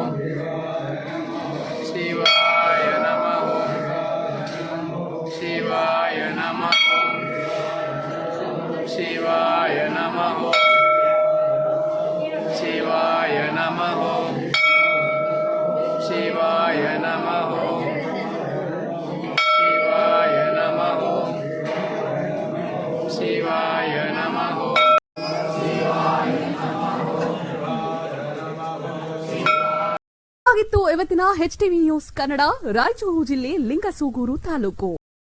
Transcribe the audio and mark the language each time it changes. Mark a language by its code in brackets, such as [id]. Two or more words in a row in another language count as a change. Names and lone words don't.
[sa] ಶಿವಾಯ ನಮಃ ಶಿವಾಯ ನಮಃ ಶಿವಾಯ ನಮಃ ಶಿವಾಯ ನಮಃ ಶಿವಾಯ ನಮಃ ಶಿವಾಯ ನಮಃ ಶಿವಾಯ ನಮಃ [kn] ಆಗಿತ್ತು ಇವತ್ತಿನ HTV ನ್ಯೂಸ್ ಕನ್ನಡ ರಾಯಚೂರು ಜಿಲ್ಲೆ ಲಿಂಗಸೂಗೂರು ತಾಲೂಕು.